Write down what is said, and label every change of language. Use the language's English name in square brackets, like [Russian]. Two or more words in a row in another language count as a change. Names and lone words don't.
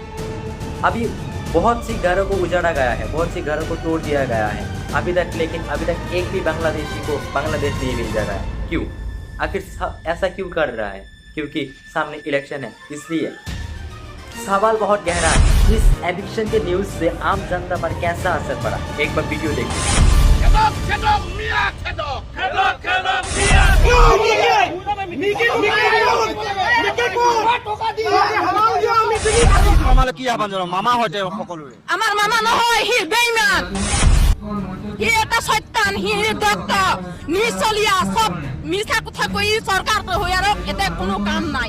[Hindi] अभी बहुत सी घरों को उजाड़ा गया है, बहुत सी घरों को तोड़ दिया गया है अभी तक, लेकिन अभी तक एक भी बांग्लादेशी को बांग्लादेश नहीं भेजा रहा है। क्यों? आखिर ऐसा क्यों कर रहा है? क्योंकि सामने इलेक्शन है, इसलिए सवाल बहुत गहरा है। इस एविक्शन के न्यूज से आम जनता पर कैसा असर पड़ा, एक बार वीडियो देखिए। [Assamese] মামা হয়তো সকলোৰে আমাৰ মামা নহয়, সি বেইমান, সি এটা শয়তান, সি দত্ত নিচলিয়া, সব মিছা কথা কৈ চৰকাৰ হৈ আৰু এটা কোনো কাম নাই।